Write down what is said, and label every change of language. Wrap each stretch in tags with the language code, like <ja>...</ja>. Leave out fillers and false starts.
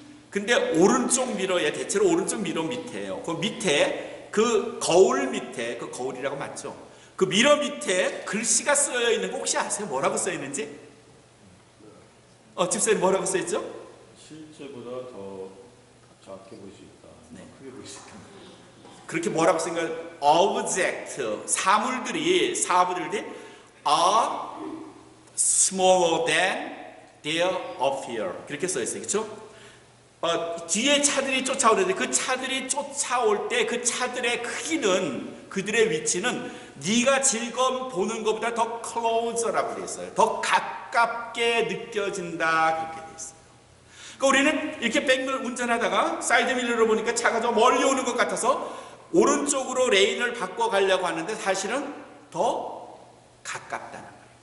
<ko>근데 오른쪽 미러에, 대체로 오른쪽 미러 밑에요. 그 밑에, 그 거울 밑에, 그 거울이라고 맞죠? 그 미러 밑에 글씨가 쓰여 있는 거 혹시 아세요? 뭐라고 써 있는지? 집사님 뭐라고 써 있죠? 실제보다 더 작게 볼 수 있다. 네. 크게 볼 수 있다. 그렇게 뭐라고 생각해요?</ko> <en>object,</en> <ko>사물들이</ko> <en>are smaller than their appear.</en> <ko>그렇게 써 있어요. 그렇죠? 뒤에 차들이 쫓아오는데 그 차들이 쫓아올 때 그 차들의 크기는, 그들의 위치는 네가 지금 보는 것보다 더</ko> <en>closer</en> <ko>라고 되어 있어요. 더 가깝게 느껴진다. 그렇게 되어 있어요. 그러니까 우리는 이렇게 백미러 운전하다가 사이드 밀러로 보니까 차가 좀 멀리 오는 것 같아서 오른쪽으로 레인을 바꿔가려고 하는데 사실은 더 가깝다는 거예요.</ko>